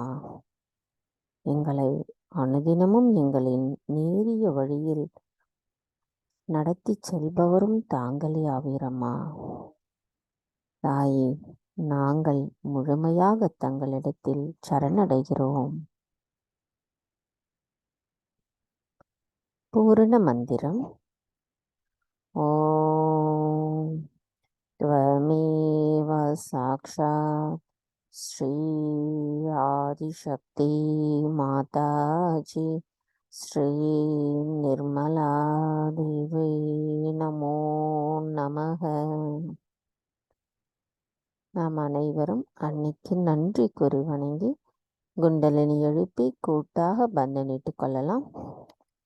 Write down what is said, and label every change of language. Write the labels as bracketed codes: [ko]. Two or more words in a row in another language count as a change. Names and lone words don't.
[ta] எங்களை அனுதினமும் எங்களின் நேரிய வழியில் நடத்தி செல்பவரும் தாங்களே ஆவீரம்மா. தாயே, நாங்கள் முழுமையாக தங்களிடத்தில் சரணடைகிறோம். பூரண மந்திரம். [sa] ஓம் त्वमेव साक्षात् श्री आदिशक्ति माताजी श्री निर्मला देवी नमो नमः. [ta] நாம் அனைவரும் அன்னைக்கு நன்றி கூறி வணங்கி குண்டலினி எழுப்பி கூட்டாக பந்தனிட்டு கொள்ளலாம்.